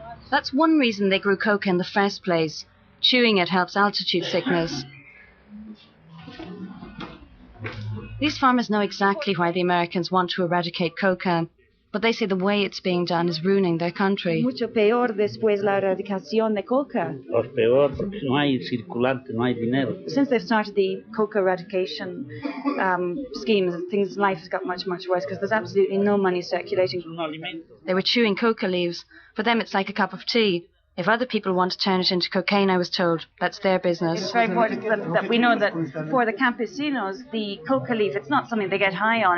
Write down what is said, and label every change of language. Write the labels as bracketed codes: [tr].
[en] That's one reason they grew coca in the first place. Chewing it helps altitude sickness. These farmers know exactly why the Americans want to eradicate coca, but they say the way it's being done is ruining their country. [es] Mucho peor después la eradicación de coca. Peor porque no hay circulante, no hay dinero. [en] Since they've started the coca eradication schemes, life has got much, much worse because there's absolutely no money circulating. They were chewing coca leaves. For them, it's like a cup of tea. If other people want to turn it into cocaine, I was told, that's their business. It's very important that we know that for the campesinos, the coca leaf, it's not something they get high on.